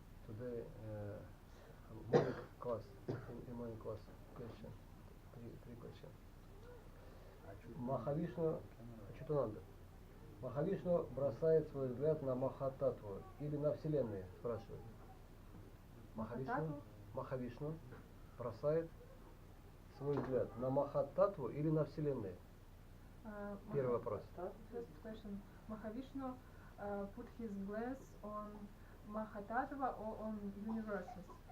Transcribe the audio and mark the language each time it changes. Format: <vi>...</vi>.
<en>Today morning class, in morning class question, three questions.</en> <ru>Махавишну, Achyutananda. Махавишну бросает свой взгляд на Махататтву или на Вселенную, спрашивает. Махавишну бросает свой взгляд на Махататтву или на Вселенную? Первый вопрос.</ru> <en>First question. Mahavishnu put his glance on Mahatattva or on universes?</en>